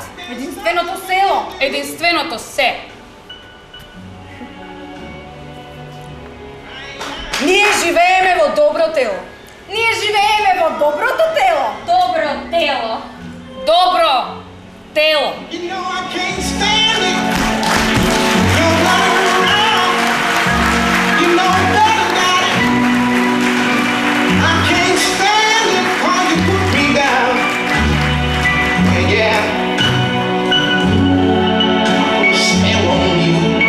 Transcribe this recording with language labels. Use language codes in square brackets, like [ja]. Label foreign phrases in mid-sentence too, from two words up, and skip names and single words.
[mk] Единственото село. Единственото се. Ние живееме во добро тело. Ние живееме во доброто тело. Добро дело. Добро тело. [en] You know I can't stand it. You're running around. You know better than it. I can't stand it 'cause you put me down. Yeah. Spell on you.